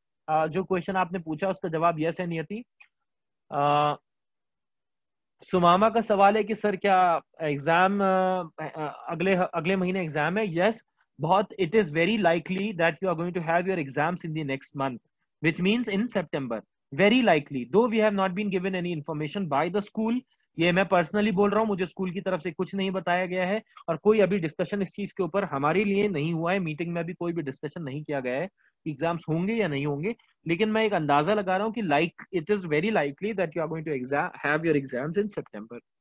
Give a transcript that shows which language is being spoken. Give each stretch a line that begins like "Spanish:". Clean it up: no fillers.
Hindi: जो क्वेश्चन आपने पूछा उसका जवाब यस है नियति। सुमामा का सवाल है कि सर क्या एग्जाम अगले अगले महीने एग्जाम है?
English: Yes, बहुत, it is very likely that you are going to have your exams in the next month, which means in September. Very likely, though we have not been given any information by the school.
Hindi: ये मैं personally बोल रहा हूँ, मुझे school की तरफ से कुछ नहीं बताया गया है और कोई अभी डिस्कशन इस चीज के ऊपर हमारे लिए नहीं हुआ है। मीटिंग में भी कोई भी डिस्कशन नहीं किया गया है एग्जाम्स होंगे या नहीं होंगे। लेकिन मैं एक अंदाजा लगा रहा हूँ कि
English: Like it is very likely that you are going to exam have your exams in सितंबर।